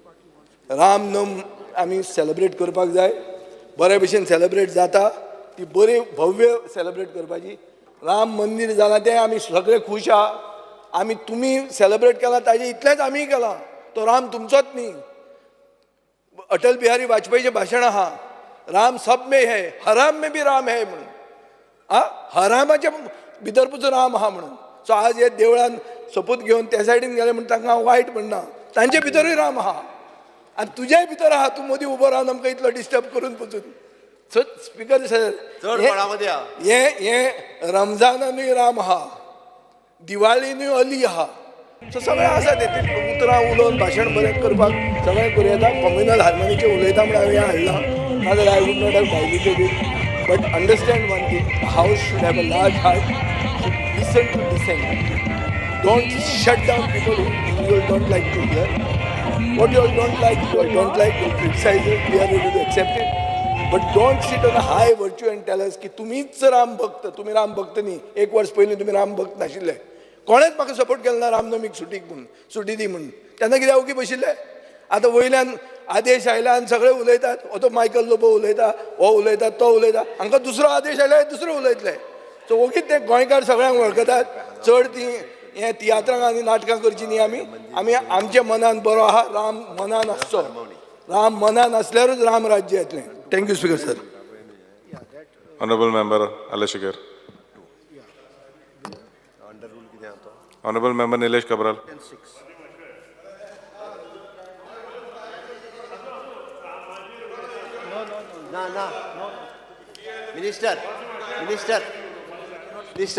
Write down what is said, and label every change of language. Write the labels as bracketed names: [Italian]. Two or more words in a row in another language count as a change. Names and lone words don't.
[Konkani] रामनम आमी सेलिब्रेट करपाक जाय. बरे भशेन सेलिब्रेट जाता, ती बरी भव्य सेलिब्रेट करपाची. राम मंदिर जालां तें आमी सगळे खूश आहा. आमी तुमी सेलिब्रेट केलां ताजें इतलेंच आमीय केलां. तो राम तुमचोच न्ही. अटल बिहारी वाजपेयीचे भाशण आहा [Hindi] राम सब में है हराम में भी राम है [Konkani] म्हणून हरामाच्या भितर पुजो राम आहा म्हणून. सो आज हे देवळान सोपूत घेवन त्या सायडीन गेले म्हणून तांकां वायट म्हणना, तांचे भितरूय राम आहा आनी तुज्याय भितर आहा. तूं मदीं उबो रावन आमकां इतलो डिस्टर्ब करून पचून. [English] so speaker sir [Konkani] हे रमजानानूय राम आहा, दिवाळीनूय अली आहा. सो सगळें आसा ते उतरां उलोवन भाशण बरें करपाक सगळें करूं येता. कम्युनल हार्मोनीचेर उलयता म्हणून हांवें हाडलां, नाजाल्यार [English] I would not have diluted it. But understand one thing, house should have a large heart. Listen to dissent. Don't shut down people who you don't like to hear. What you all don't like, you'll criticize it. We are ready to accept it. But don't sit on a high virtue and tell us [Konkani] की तुम्हीच राम भक्त, तुम्ही राम भक्त न्ही. एक वर्ष पयलीं तुम्ही राम भक्त नाशिल्ले. कोणेच म्हाका सपोर्ट केलो ना रामनवमीक सुटीक म्हणून, सुटी दी म्हणून. तेन्ना कित्याक ओगी बशिल्ले. आतां वयल्यान आदेश आयला आनी सगळे उलयतात. हो तो मायकल लोबो उलयता, हो उलयता, तो उलयता. हांकां दुसरो आदेश आयला दुसरो उलयतले. सो ओगीच ते गोंयकार सगळ्यांक वळखतात. चड ती हे तियात्रांक आनी नाटकां करची न्ही. आमी आमच्या मनान बरो आहा, राम मनान आसचो. राम मनान आसल्यारूच राम राज्य येतलें. [English] Thank you speaker sir. Honorable Member Alashikar. Honorable Member Nilesh Kabral. Minister.